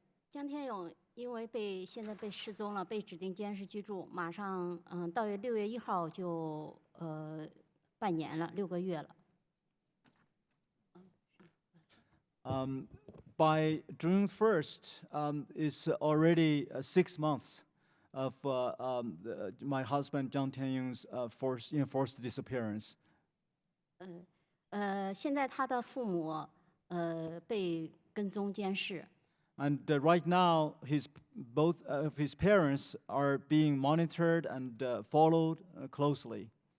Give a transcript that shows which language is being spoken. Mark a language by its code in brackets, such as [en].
[zh] 江天勇因为现在被失踪了，被指定监视居住，马上到6月1号就半年了，6个月了。 [en] By June 1st, it's already 6 months of my husband Jiang Tianyong's enforced disappearance. [zh] 现在他的父母被跟踪监视。 [en] And right now, both of his parents are being monitored and followed closely.